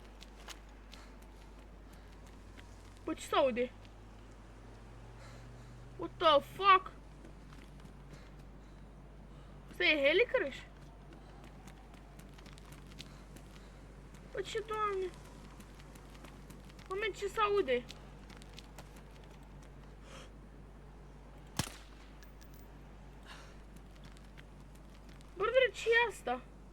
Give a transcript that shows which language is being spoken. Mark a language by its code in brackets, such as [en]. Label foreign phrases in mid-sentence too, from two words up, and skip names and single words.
[ro] Bă, ce s-aude? [en] What the fuck? [ro] Asta e Helicrush? Bă, ce doamne? Moment, ce s-aude? Bă, ce e asta?